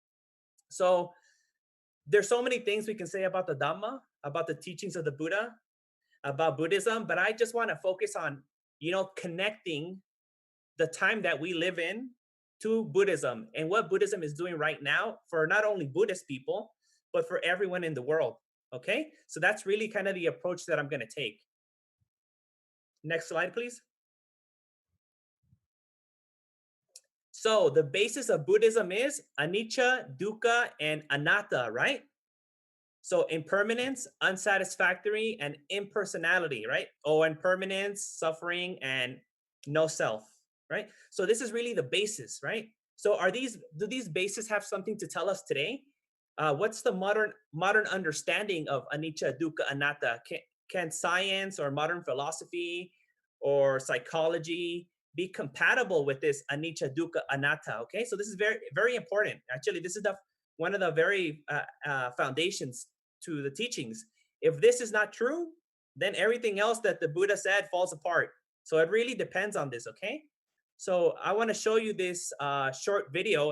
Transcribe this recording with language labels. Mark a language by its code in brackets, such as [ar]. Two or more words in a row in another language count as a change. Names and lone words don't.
[en] So there's so many things we can say about the Dhamma, about the teachings of the Buddha, about Buddhism, but I just want to focus on, connecting the time that we live in to Buddhism and what Buddhism is doing right now for not only Buddhist people, but for everyone in the world. Okay. So that's really kind of the approach that I'm going to take. Next slide, please. So the basis of Buddhism is [pi] anicca, dukkha, and anatta, [en] right? So impermanence, unsatisfactory, and impersonality, right? Oh, impermanence, suffering, and no self, right? So this is really the basis, right? So do these bases have something to tell us today? What's the modern understanding of [pi] anicca, dukkha, anatta? [en] Can science or modern philosophy or psychology be compatible with this [pi] anicca, dukkha, anatta? [en] Okay, so this is very, very important. Actually, this is one of the very foundations to the teachings. If this is not true, then everything else that the Buddha said falls apart. So it really depends on this, okay? So I want to show you this short video.